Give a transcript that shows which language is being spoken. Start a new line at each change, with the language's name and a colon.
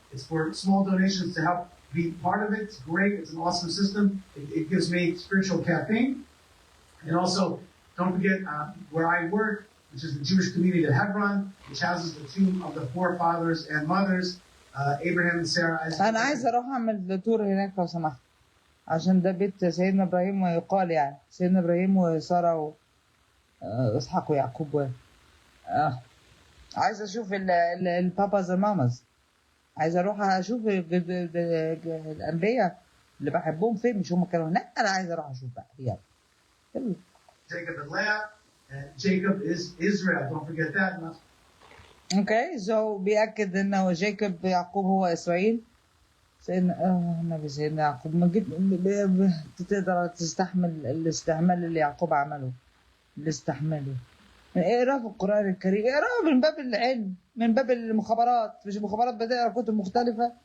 English: It's for small donations to help be part of it. It's great. It's an awesome system. It gives me spiritual caffeine. And also, don't forget where I work, which is the Jewish community of Hebron, which houses the tomb of the forefathers and mothers, Abraham and Sarah.
Arabic: أنا عايز أروح أعمل تور هناك لو سمحت عشان ده بيت سيدنا إبراهيم ويقال يعني سيدنا إبراهيم وسارة وإسحاق ويعقوب عايز أشوف الباباز الماماز. عايز أروح أشوف الأنبياء اللي بحبهم فين. مش هم كانوا هناك. أنا عايز أروح أشوف بقى يلا.
English: Jacob and Leah, and Jacob is Israel. Don't forget that. Okay, so
Arabic: بيأكد إنه جاكوب يعقوب هو إسرائيل. النبي سيدنا يعقوب ما تقدر تستحمل الاستعمال اللي يعقوب عمله اللي استحمله. اقرا في القرآن الكريم. اقرا من باب العلم من باب المخابرات. مش المخابرات بتقرا كتب مختلفة.